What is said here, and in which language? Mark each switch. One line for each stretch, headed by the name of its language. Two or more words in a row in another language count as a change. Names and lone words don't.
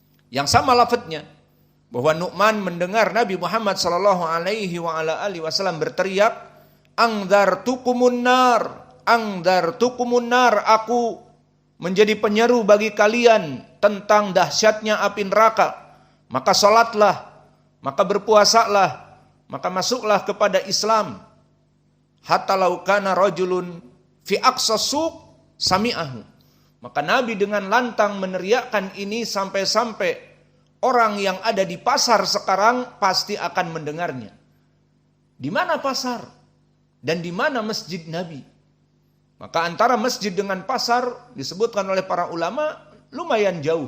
Indonesian: Yang sama lafadznya, bahwa Nu'man mendengar Nabi Muhammad
Arabic: صلى الله عليه وعلى آله وسلم
Indonesian: berteriak,
Arabic: "أنذرتكم النار,
Indonesian: aku menjadi penyeru bagi kalian tentang dahsyatnya api neraka. Maka salatlah, maka berpuasalah, maka masuklah kepada Islam.
Arabic: حتى لو كان رجل في أقصى السوق سمعه."
Indonesian: Maka Nabi dengan lantang meneriakkan ini sampai-sampai orang yang ada di pasar sekarang pasti akan mendengarnya. Di mana pasar? Dan di mana masjid Nabi? Maka antara masjid dengan pasar disebutkan oleh para ulama lumayan jauh.